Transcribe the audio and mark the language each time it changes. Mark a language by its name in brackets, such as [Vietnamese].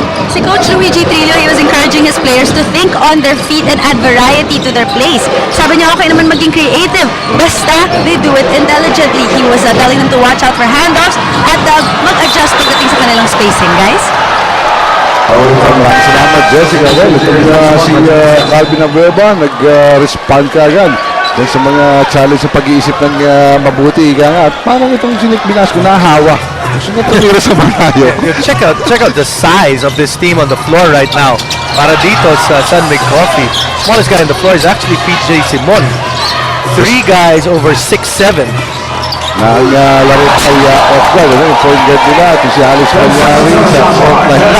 [English] Si Coach Luigi Trillo, he was encouraging his players to think on their feet and add variety to their plays. [Filipino] Sabi niya, okay naman maging creative. Basta, [English] they do it intelligently. He was telling them to watch out for handoffs [Filipino] at mag-adjust pagdating sa kanilang spacing, [English] guys. [Filipino] Maraming salamat, Jessica. Well, itong si Calvin Abueva, nag-respond ka agad dahil sa mga challenge sa pag-iisip ng mabuti. At parang itong si Nick Velasco nahawa. Gusto niya tumira sa malayo. [English] Check out the size of this team on the floor right now. [Filipino] para dito sa [English] San Mig Coffee. Smallest guy on the floor is actually PJ Simon. 3 guys over 6'7". [Filipino] Laro ay off-guard. Yung point guard nila. Ito si Alex Malyari sa off-line.